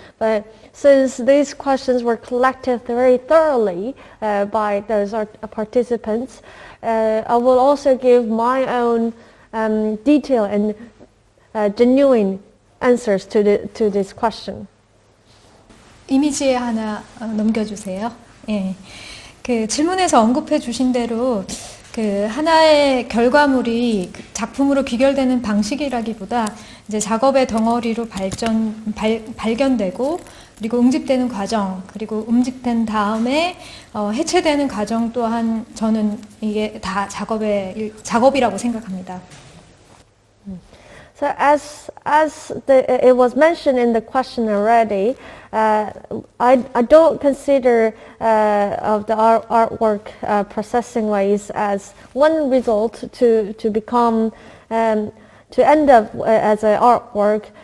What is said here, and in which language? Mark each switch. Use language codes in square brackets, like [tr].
[en] But since these questions were collected very thoroughly by those participants, I will also give my own detailed and genuine answers to this question. [ko] 이미지에 하나 넘겨주세요. 예. 질문에서 언급해 주신 대로 하나의 결과물이 작품으로 귀결되는 방식이라기보다 이제 작업의 덩어리로 발견되고, 그리고 응집되는 과정, 그리고 응집된 다음에 해체되는 과정 또한 저는 이게 다 작업이라고 생각합니다. [en] So as it was mentioned in the question already, I don't consider of the artwork processing ways as one result to become to end up as an artwork.